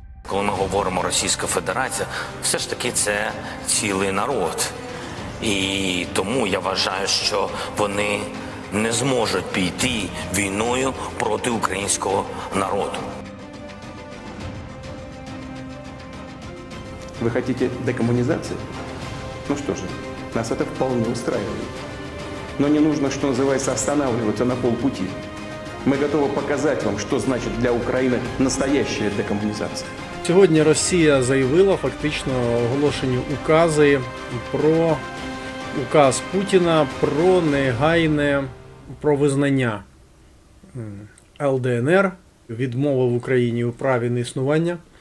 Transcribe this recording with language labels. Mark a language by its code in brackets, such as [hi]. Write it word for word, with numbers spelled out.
[uk] Коли ми говоримо Російська Федерація, все ж таки це цілий народ. І тому я вважаю, що вони не зможуть піти війною проти українського народу. [ru] Вы хотите декоммунизации? Ну что же, нас это вполне устраивает. Но не нужно, что называется, останавливаться на полпути. Мы готовы показать вам, что значит для Украины настоящая декоммунизация. [uk] Сьогодні Росія заявила фактично оголошені укази про указ Путіна про негайне про визнання ЛДНР, відмова в Україні у праві на існування.